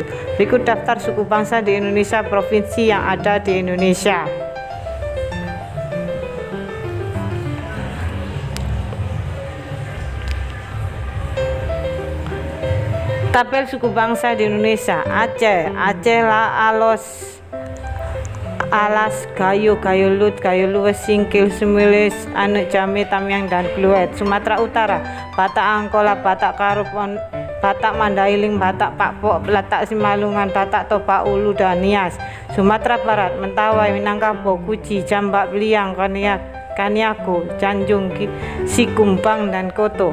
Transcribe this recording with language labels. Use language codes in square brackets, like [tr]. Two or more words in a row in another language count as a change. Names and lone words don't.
[id] Berikut daftar suku bangsa di Indonesia, provinsi yang ada di Indonesia. Tabel suku bangsa di Indonesia. Aceh, Alas, Gayo, Lut, Luwes, Singkil, Sumilis, Anuk, Jame, Tamyang, dan Kluet. Sumatera Utara, Batak Angkola, Batak Karupon, Batak Mandailing, Batak Pakpok, Batak Simalungan, Batak Toba Ulu, dan Nias. Sumatera Barat, Mentawai, Minangkabau, Kuci, Jambak, Beliang, Kaniako, Janjung, Sikumbang, dan Koto.